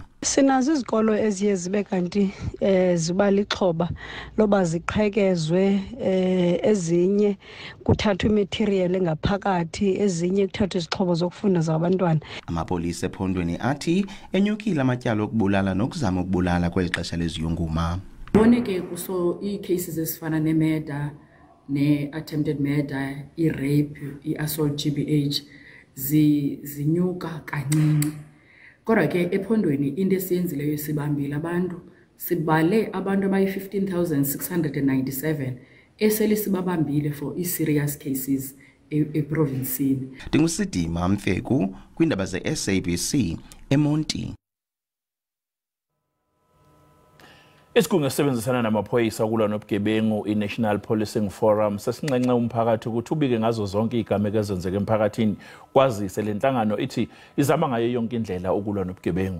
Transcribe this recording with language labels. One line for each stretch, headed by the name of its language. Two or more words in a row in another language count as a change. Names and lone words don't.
Xhosa: Sinazo izikolo eziye zibe kanti ziba lixhoba loba ziqhekezwe ezinye kuthathwa imaterial engaphakathi ezinye kuthathwa izixhobo zokufunda zabantwana. Amapolisa ephondweni athi enyukile amatyala okubulala nokuzama ukubulala kwexesha leziyunguma. Boneke kuso icases ezifana nemurder ne-
English: attempted murder,
Xhosa: i-rape, i-assault GBH zinyuka kancinci. Kodwa ke ephondweni into esiyenzileyo sibambile abantu sibale abantu abayi-15,697 esele sibabambile
English: for i-serious cases
Xhosa: eprovinsini. Ndingusidima Mfeku kwindaba ze-SABC eMonti. Isigungu esisebenzisana namaphoyisa ukulwa nobugebengu i-National Policing Forum sesinxenxe umphakathi ukuthi ubike ngazo zonke izigameko ezenzeka emphakathini kwazise le nhlangano ithi izama ngayo yonke indlela ukulwa nobugebengu.